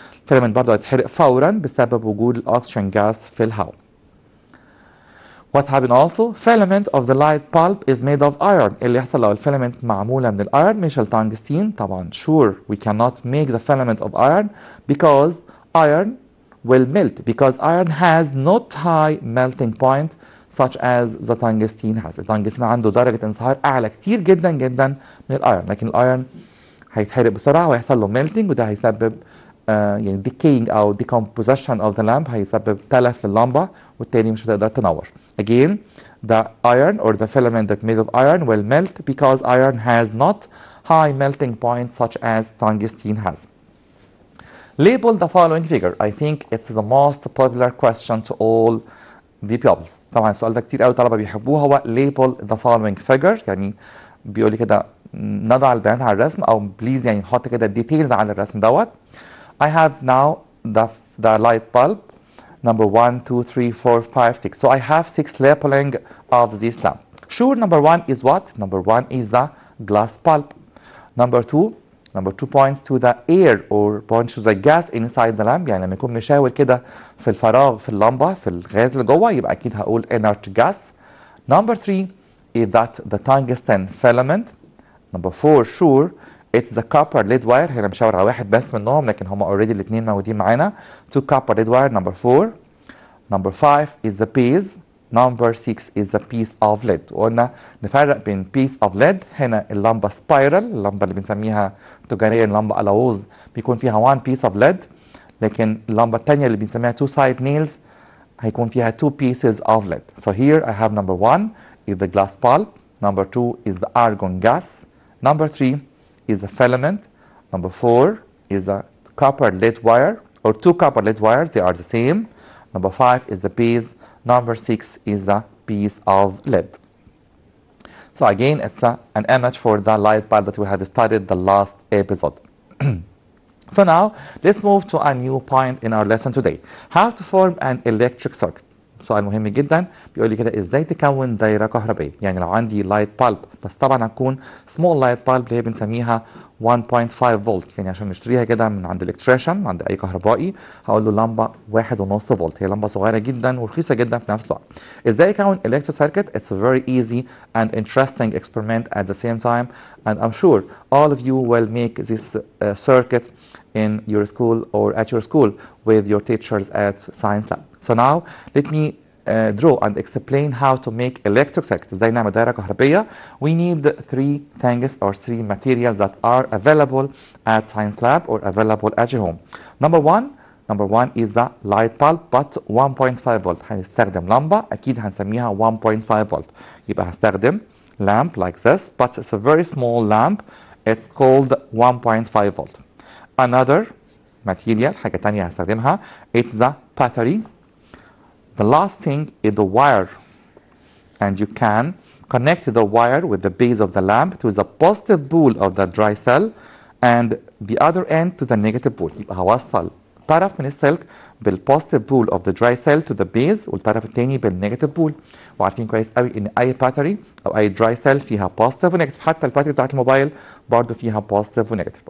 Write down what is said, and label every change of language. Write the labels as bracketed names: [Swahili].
[Arabic] filament برضه هيتحرق فورا بسبب وجود الاكسجين gas في الهواء. [English] What happened also? Filament of the light bulb is made of iron. [Arabic] اللي يحصل لو الفيلامنت معمولة من الأيرون مش التنجستين. [English] طبعا sure we cannot make the filament of iron because iron will melt, because iron has not high melting point such as the tungsten has. [Arabic] التنجستين عنده درجة انصهار أعلى كتير جدا جدا من الأيرون، لكن الأيرون هيتحرق بسرعة وهيحصل له melting، وده هيسبب يعني decaying أو [English] decomposition of the lamp، [Arabic] هيسبب تلف لللمبة والتاني مش هتقدر تنور. [English] Again, the iron or the filament that made of iron will melt because iron has not high melting point such as tungsten has. Label the following figure. I think it's the most popular question to all the pupils. [Arabic] طبعا السؤال ده كتير قوي طلبة بيحبوه، هو [English] label the following figure. [Arabic] يعني بيقول لي كده نضع البيانات على الرسم، او بليز يعني نحط كده details على الرسم دوت. [English] I have now the light bulb number 1, 2, 3, 4, 5, 6. So I have 6 labeling of this lamp. Sure, number 1 is what? Number 1 is the glass bulb. Number 2 points to the air or points to the gas inside the lamp. [Arabic] يعني لما يكون مشاور كده في الفراغ في اللمبة في الغاز اللي جوه يبقى أكيد هقول inert gas. [English] Number 3 is that the tungsten filament. Number 4 sure it's the copper lead wire. [Arabic] هنا مشاور على واحد بس منهم لكن هم already الاثنين موجودين معانا. [English] 2 copper lead wire. Number 4. Number 5 is the base. Number 6 is the piece of lead. [Arabic] وقلنا نفرق بين [English] piece of lead. [Arabic] هنا اللمبة spiral، اللمبة اللي بنسميها تجاريا لمبة ألاوز بيكون فيها [English] one piece of lead، [Arabic] لكن اللمبة الثانية اللي بنسميها [English] two side nails [Arabic] هيكون فيها [English] two pieces of lead. So here I have number 1 is the glass bulb. Number 2 is the argon gas. Number 3 is the filament. Number 4 is the copper lead wire or 2 copper lead wires, they are the same. Number 5 is the base. Number 6 is the piece of lead. So again, it's an image for the light bulb that we had studied the last episode. So now let's move to a new point in our lesson today. How to form an electric circuit. [Arabic] سؤال مهم جدا، بيقول لي كده ازاي تكون دايره كهربائيه. يعني لو عندي لايت بالب، بس طبعا هتكون سمول لايت بالب اللي هي بنسميها 1.5 فولت. يعني عشان نشتريها كده من عند الكتريشن عند اي كهربائي هقول له لمبه 1.5 فولت. هي لمبه صغيره جدا ورخيصه جدا في نفس الوقت. ازاي اكون [English] electric circuit؟ It's a very easy and interesting experiment at the same time, and I'm sure all of you will make this circuit in your school or at your school with your teachers at science lab. So now let me draw and explain how to make electric circuit. [Arabic] ازاي نعمل دايرة كهربية. [English] We need 3 things or 3 materials that are available at science lab or available at your home. Number one is the light bulb but 1.5 volt. [Arabic] هنستخدم لمبة أكيد هنسميها 1.5 volt. يبقى هستخدم [English] lamp like this, but it's a very small lamp. It's called 1.5 volt. Another material [Arabic] حاجة تانية هستخدمها [English] it's the battery. The last thing is the wire, and you can connect the wire with the base of the lamp to the positive pole of the dry cell and the other end to the negative pole. [Arabic] يبقى هوصل طرف من السلك بال [English] positive pole of the dry cell to the base [Arabic] والطرف الثاني بالنيجاتيف بول. وعارفين كويس قوي ان اي باتري او اي dry cell فيها positive ونيجاتيف، حتى الباتري بتاعت الموبايل برضه فيها positive ونيجاتيف.